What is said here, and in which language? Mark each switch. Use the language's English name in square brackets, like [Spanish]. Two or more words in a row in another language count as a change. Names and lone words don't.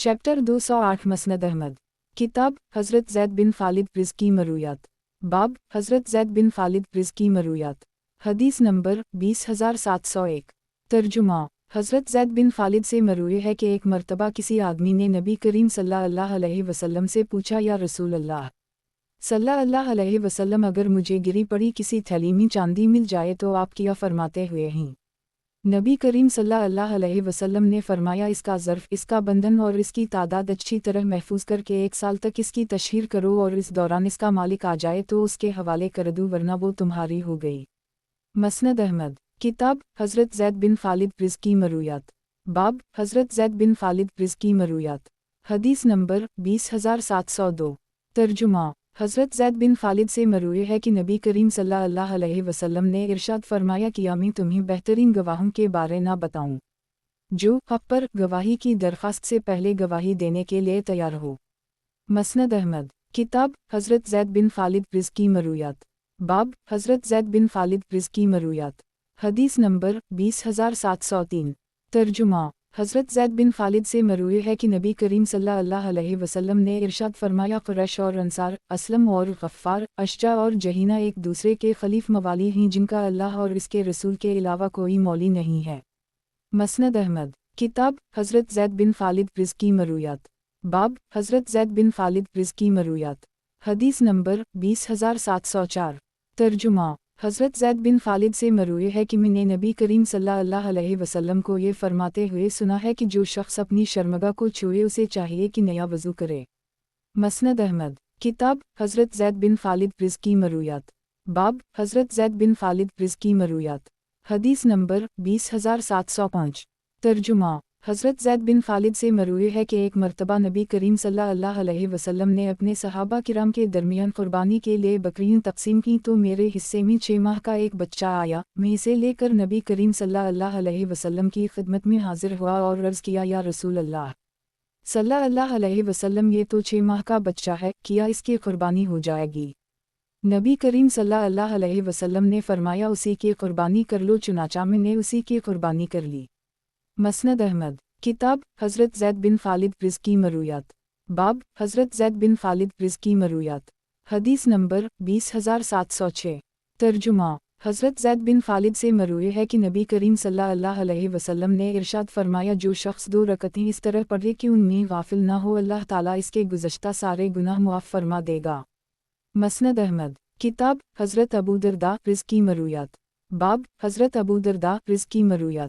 [Urdu] چیپٹر 208 مسند احمد. کتاب حضرت زید بن خالد رضی کی مرویات. باب حضرت زید بن خالد رضی کی مرویات. حدیث نمبر 20701۔ ترجمہ. حضرت زید بن خالد سے مروی ہے کہ ایک مرتبہ کسی آدمی نے نبی کریم [Arabic] صلى الله عليه وسلم [Urdu] سے پوچھا, [Arabic] يا رسول الله صلى الله عليه وسلم, [Urdu] اگر مجھے گری پڑی کسی تھیلی میں چاندی مل جائے تو آپ کیا فرماتے ہوئے ہیں? نبی کریم [Arabic] صلى الله عليه وسلم [Urdu] نے فرمایا، اس کا ظرف، اس کا بندھن اور اس کی تعداد اچھی طرح محفوظ کر کے 1 سال تک اس کی تشہیر کرو، اور اس دوران اس کا مالک آ جائے تو اس کے حوالے کر دو، ورنہ وہ تمہاری ہو گئی. मसनद अहमद। کتاب حضرت زید بن خالد رضی کی مرویات۔ باب حضرت زید بن خالد رضی کی مرویات. حدیث نمبر 20702۔ ترجمہ. حضرت زید بن خالد سے مروی ہے کہ نبی کریم [Arabic] صلى الله عليه وسلم [Urdu] نے ارشاد فرمایا کہ میں تمہیں بہترین گواہوں کے بارے نہ بتاؤں، جو حق پر گواہی کی درخواست سے پہلے گواہی دینے کے لیے تیار ہو. मसनद अहमद। کتاب حضرت زید بن خالد رضی کی مرویات۔ باب حضرت زید بن خالد رضی کی مرویات. حدیث نمبر 20703۔ ترجمہ. حضرت زید بن خالد سے مروی ہے کہ نبی کریم [Arabic] صلى الله عليه وسلم [Urdu] نے ارشاد فرمایا، قریش اور انصار، اسلم اور غفار، اشجع اور جہینہ ایک دوسرے کے حلیف موالی ہیں جن کا اللہ اور اس کے رسول کے علاوہ کوئی مولیٰ نہیں ہے. मसनद अहमद। کتاب حضرت زید بن خالد رضی کی مرویات۔ باب حضرت زید بن خالد رضی کی مرویات. حدیث نمبر 20704۔ ترجمہ. حضرت زید بن خالد سے مروی ہے کہ میں نے نبی کریم [Arabic] صلى الله عليه وسلم [Urdu] کو یہ فرماتے ہوئے سنا ہے کہ جو شخص اپنی شرمگاہ کو چھوئے اسے چاہیے کہ نیا وضو کرے. मसनद अहमद। کتاب حضرت زید بن خالد رضی کی مرویات۔ باب حضرت زید بن خالد رضی کی مرویات. حدیث نمبر 20705۔ ترجمہ. حضرت زید بن خالد سے مروی ہے کہ ایک مرتبہ نبی کریم [Arabic] صلى الله عليه وسلم [Urdu] نے اپنے صحابہ کرام کے درمیان قربانی کے لیے بکریاں تقسیم کیں تو میرے حصے میں 6 ماہ کا ایک بچہ آیا. میں اسے لے کر نبی کریم [Arabic] صلى الله عليه وسلم [Urdu] کی خدمت میں حاضر ہوا اور عرض کیا, [Arabic] يا رسول الله صلى الله عليه وسلم, [Urdu] یہ تو 6 ماہ کا بچہ ہے، کیا اس کی قربانی ہو جائے گی? نبی کریم [Arabic] صلى الله عليه وسلم [Urdu] نے فرمایا، اسی کی قربانی کر لو. چنانچہ میں نے اسی کی قربانی کر لی. मसनद अहमद। کتاب حضرت زید بن خالد رضی کی مرویات۔ باب حضرت زید بن خالد رضی کی مرویات. حدیث نمبر 20706۔ ترجمہ. حضرت زید بن خالد سے مروی ہے کہ نبی کریم [Arabic] صلى الله عليه وسلم [Urdu] نے ارشاد فرمایا، جو شخص 2 رکعتیں اس طرح پڑھے کہ ان میں غافل نہ ہو، اللہ تعالیٰ اس کے گزشتہ سارے گناہ معاف فرما دے گا. मसनद अहमद। کتاب حضرت ابو درداء رضی کی مرویات۔ باب حضرت ابو درداء رضی کی مرویات.